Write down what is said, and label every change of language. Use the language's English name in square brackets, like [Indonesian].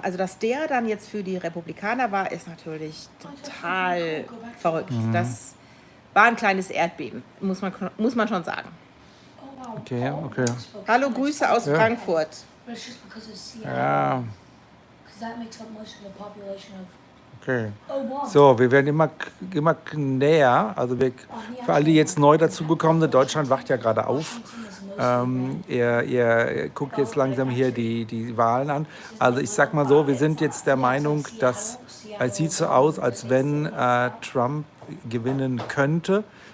[German] also dass der dann jetzt für die Republikaner war, ist natürlich total verrückt. Das war ein kleines Erdbeben, muss man schon sagen. Oh wow. Okay, okay. Hallo, Grüße aus Frankfurt. [English] But it's just because of Seattle. [German] Ja, [English] Because that makes up most of the population of. okay. Oh wow. [German] So, wir werden immer näher. Also für alle, die jetzt neu dazugekommen sind, Deutschland wacht ja gerade auf. Ihr guckt jetzt langsam hier die Wahlen an. Also ich sag mal so, wir sind jetzt der Meinung, dass es sieht so aus, als wenn Trump gewinnen könnte.